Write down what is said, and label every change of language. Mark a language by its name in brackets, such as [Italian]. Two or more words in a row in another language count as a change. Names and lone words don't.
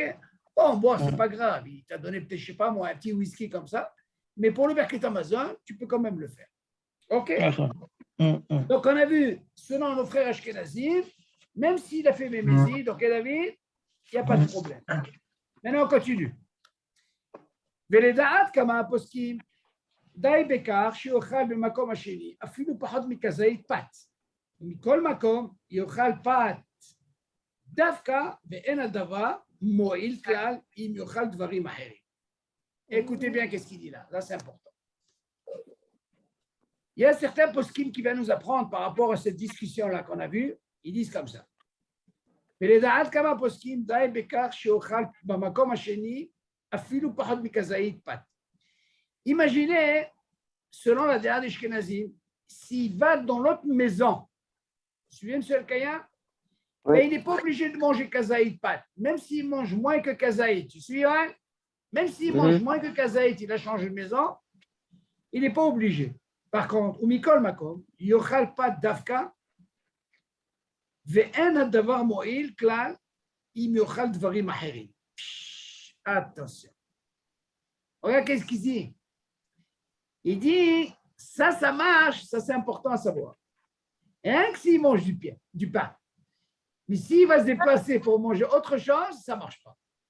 [French] Bon, c'est pas grave. Il t'a donné peut-être, je sais pas moi, un petit whisky comme ça. Mais pour le [Hebrew] ברכת המזון, [French] tu peux quand même le faire. OK? Donc, on a vu, selon nos frères Ashkenazim, même s'il a fait Mémézi, donc David, il n'y a pas de problème. Maintenant, on continue. [Hebrew] ולדעת כמה הפוסקים די בכך שיאכל במקום השני, אפילו פחות מכזית פת. ומכל מקום יאכל פת דווקא ואין הדבר מועיל כלל אם יאכל דברים אחרים. [French] Écoutez bien qu'est-ce qu'il dit là. Là, c'est important. Il y a certains poskim qui viennent nous apprendre par rapport à cette discussion-là qu'on a vue. Ils disent comme ça. [Hebrew] ולדעת כמה פוסקים די בכך שיאכל במקום השני אפילו פחות מכזית פת. [French] Imaginez, selon la Déa des Shkenazim, s'il va dans l'autre maison, vous vous souvenez, M. El-Kaya, oui. Il n'est pas obligé de manger [Hebrew] כזית פת, [French] même s'il mange moins que kazaït. Tu suis, hein? Même s'il mange moins que kazaït, il a changé de maison, il n'est pas obligé. Par contre, [Hebrew] ומכל מקום יאכל פת דווקא ואין הדבר מועיל כלל אם יאכל דברים אחרים. [French] Attention. Regarde qu'est-ce qu'il dit. Il dit, ça marche, ça c'est important à savoir. Et rien que s'il mange du pain. Mais s'il va se déplacer pour manger autre chose, ça ne marche pas.